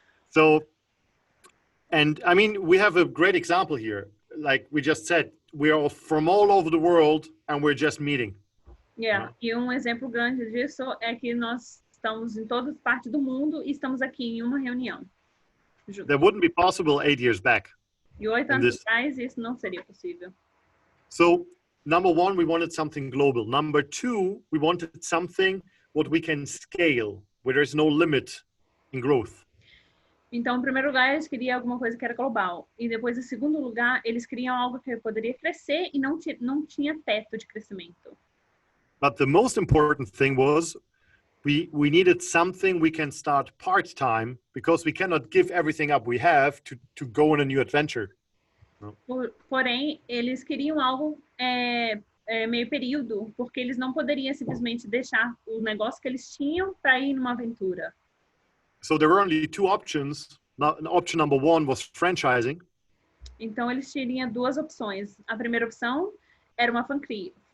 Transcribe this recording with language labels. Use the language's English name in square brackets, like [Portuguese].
[English] So, and I mean, we have a great example here. Like we just said, we are from all over the world and we're just meeting. Yeah. [Portuguese] E exemplo grande disso é que nós estamos em todas partes do mundo e estamos aqui em uma reunião. [English] That wouldn't be possible 8 years back. [Portuguese] E 8 anos atrás isso não seria possível. [English] So, number one, we wanted something global. Number two, we wanted something what we can scale, where there's no limit in growth. [Portuguese] Então, em primeiro lugar, eles queriam alguma coisa que era global. E depois, em segundo lugar, eles queriam algo que poderia crescer e não tinha teto de crescimento. [English] But the most important thing was we needed something we can start part-time because we cannot give everything up we have to go on a new adventure. No? [Portuguese] Porém, eles queriam algo meio período, porque eles não poderiam simplesmente deixar o negócio que eles tinham para ir numa aventura. [English] So there were only two options. Option number one was franchising. [Portuguese] Então, eles tinham duas opções. A primeira opção era uma franquia.